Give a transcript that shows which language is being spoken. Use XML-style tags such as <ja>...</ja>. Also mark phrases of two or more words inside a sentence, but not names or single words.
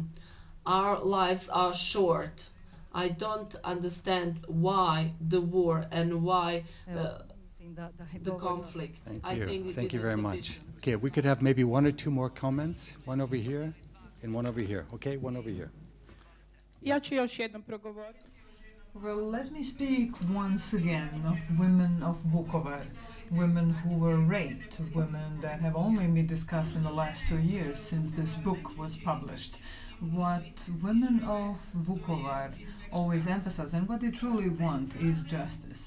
<en>Our lives are short. I don't understand why the war and why the conflict. Thank I you. think it Thank is you very much. insufficient. Okay, we could have maybe one or two more comments. One over here and one over here. Okay, one over here.</en> <hr>Ja ću još jednom progovoriti.</hr> <en>Well, let me speak once again of women of Vukovar, women who were raped, women that have only been discussed in the last 2 years since this book was published. What women of Vukovar always emphasize and what they truly want is justice.</en>